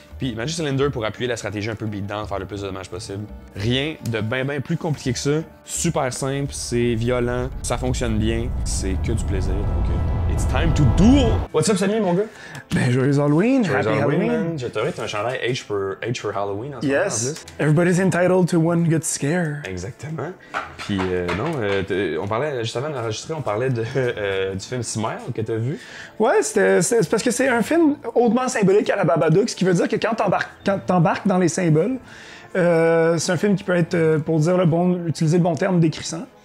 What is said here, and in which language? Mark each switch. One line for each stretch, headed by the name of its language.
French: Puis Magic Cylinder pour appuyer la stratégie un peu beatdown, faire le plus de dommages possible. Rien de ben plus compliqué que ça. Super simple, c'est violent, ça fonctionne bien, c'est que du plaisir.
English: Donc, it's time to duel! What's up, Samy,
French: mon gars? Ben, joyeux Halloween! Joyeux
English: Happy Halloween, Halloween!
French: man. J'ai trouvé un chandail Age for Halloween en ce moment, en
English: Yes!
French: plus.
English: Everybody's entitled to one good scare.
French: Exactement. Puis on parlait, juste avant d'enregistrer, on parlait du film Smile que t'as vu. Ouais, c'est parce que c'est un film hautement symbolique à la Babadook, ce qui veut dire que quand t'embarques dans les symboles, c'est un film qui peut être, pour dire utiliser le bon terme, décrissant.